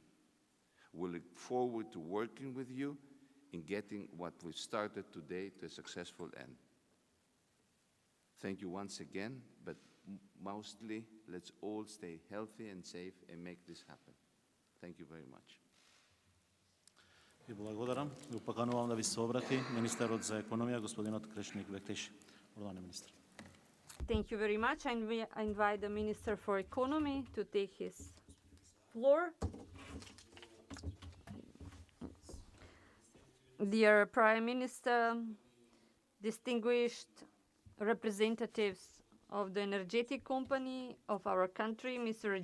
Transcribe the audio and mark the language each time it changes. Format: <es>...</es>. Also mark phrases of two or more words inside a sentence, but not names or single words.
<en>We look forward to working with you in getting what we've started today to a successful end. Thank you once again, but mostly, let's all stay healthy and safe and make this happen. Thank you very much.</en> <mk>И благодарам. Го поканувам да ви се обрати министерот за економија, господинот Кришник Вектиш. Благодарам, министр.</mk> <en>Thank you very much, and we invite the Minister for Economy to take his floor. Dear Prime Minister, distinguished representatives of the energetic company of our country, Mr.</en>